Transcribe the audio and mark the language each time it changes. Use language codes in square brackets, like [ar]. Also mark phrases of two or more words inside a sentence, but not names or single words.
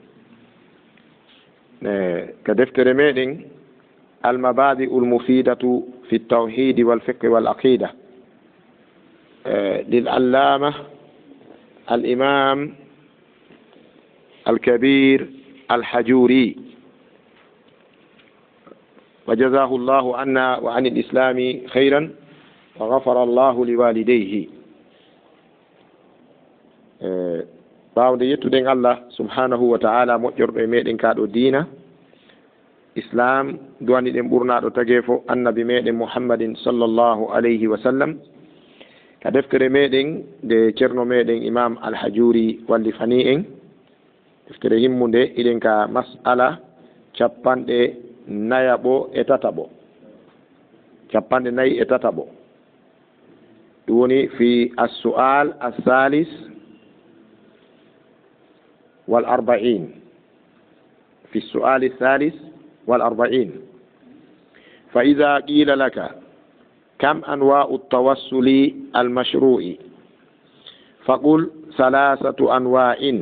[ar] كدفتر ميدين المبادئ المفيدة في التوحيد والفقه والعقيدة للعلامة الإمام الكبير الحجوري وجزاه الله عنا وعن الإسلام خيرا وغفر الله لوالديه. [ff] bawde yettude Allah [ar] سبحانه وتعالى [ff] moƴƴorɗo e meɗen kaɗo diina islam duwani ɗen ɓurnaɗo tagee fo annabi meɗen muhammadin [ar] صلى الله عليه وسلم [ff] ka deftere meɗen nde ceerno meɗen imam alhajuri walli fani en deftere himmude iɗen ka mas'ala capanɗe nayaɓo e tataɓo capanɗe nayi e tataɓo ɗum woni [ar] في السؤال الثالث والأربعين في السؤال الثالث والأربعين. فإذا قيل لك كم أنواع التوسل المشروع فقل ثلاثة أنواع.